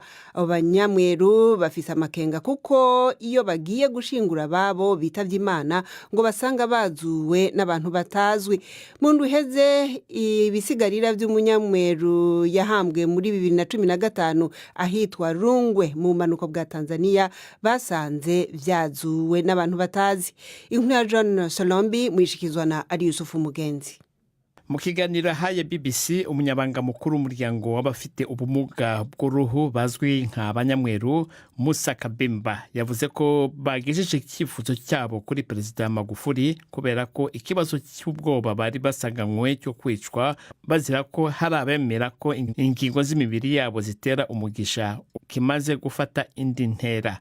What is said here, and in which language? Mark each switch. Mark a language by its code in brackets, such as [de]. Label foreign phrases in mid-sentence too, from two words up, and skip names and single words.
[rn] Abo banyamweru bafise amakenga kuko iyo bagiye gushingura ababo bitavye Imana ngo basanga bazuwe n'abantu batazwi. Mu ndwi iheze ibisigarira by'umunyamweru yahambwe muri 2015 ahitwa Rungwe mu bumanuko bwa Tanzania basanze vyazuwe n'abantu batazi. Inkuru ya John Solombi mwishikizwa na Ari Yusufu Mugenzi. [rw] Mu kiganiro haye BBC umunyabanga mukuru w'umuryango w'abafite ubumuga bw'uruhu bazwi nk'abanyamweru Musa Kabemba yavuze ko bagejeje icyifuzo cyabo kuri Perezida Magufuli kubera ko ikibazo cy'ubwoba bari basanganywe cyo kwicwa bazira ko hari abemera ko ingingo z'imibiri yabo zitera umugisha kimaze gufata indi ntera.